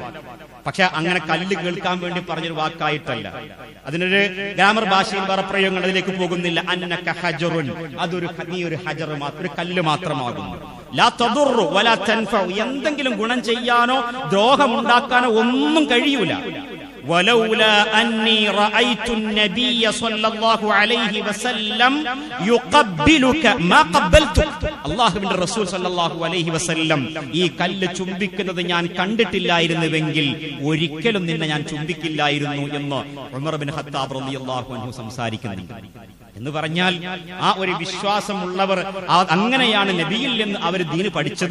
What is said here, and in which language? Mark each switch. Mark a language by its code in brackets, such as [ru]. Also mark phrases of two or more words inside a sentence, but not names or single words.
[ml] പക്ഷെ അങ്ങനെ കല്ല് കേൾക്കാൻ വേണ്ടി പറഞ്ഞൊരു വാക്കായിട്ടല്ല. അതിനൊരു ഗ്രാമർ ഭാഷയിൽ വേറെ പ്രയോഗങ്ങൾ അതിലേക്ക് പോകുന്നില്ല. [ar] أنك حجر, [ml] അതൊരു നീ ഒരു ഹജർ മാത്രം, ഒരു കല്ല് മാത്രമാകുന്നു. [ar] لا تضر ولا تنفع, [ml] എന്തെങ്കിലും ഗുണം ചെയ്യാനോ ദ്രോഹമുണ്ടാക്കാനോ ഒന്നും കഴിയൂല. [ar] ولولا أني رأيت النبي صلى الله عليه وسلم يقبلك ما قبلتك. [ml] അല്ലാഹുവിന്റെ റസൂൽ [ar] صلى الله عليه وسلم [ml] ഈ കല്ല് ചുംബിക്കുന്നത് ഞാൻ കണ്ടിട്ടില്ലായിരുന്നുവെങ്കിൽ ഒരിക്കലും നിന്നെ ഞാൻ ചുംബിക്കില്ലായിരുന്നു എന്ന് ഉമർ ഇബ്നു ഖത്താബ് [ar] رضي الله عنه [ml] സംസാരിക്കുന്നുണ്ട്. എന്ന് പറഞ്ഞാൽ ആ ഒരു വിശ്വാസമുള്ളവർ അങ്ങനെയാണ് നബിയിൽ നിന്ന് അവർ ദീന് പഠിച്ചത്.